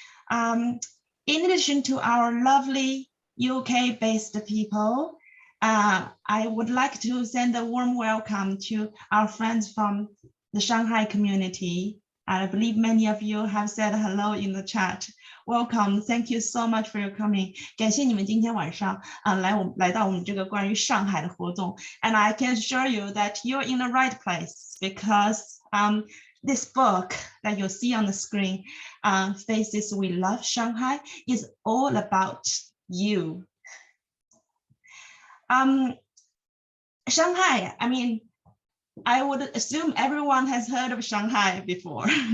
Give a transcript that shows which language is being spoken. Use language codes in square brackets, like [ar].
[en] In addition to our lovely UK-based people, I would like to send a warm welcome to our friends from the Shanghai community. I believe many of you have said hello in the chat. Welcome, thank you so much for your coming. [zh] 感谢你们今天晚上来到我们这个关于上海的活动。 [en] And I can assure you that you're in the right place because this book that you'll see on the screen, Faces We Love Shanghai, is all about you. Shanghai, I mean, I would assume everyone has heard of Shanghai before.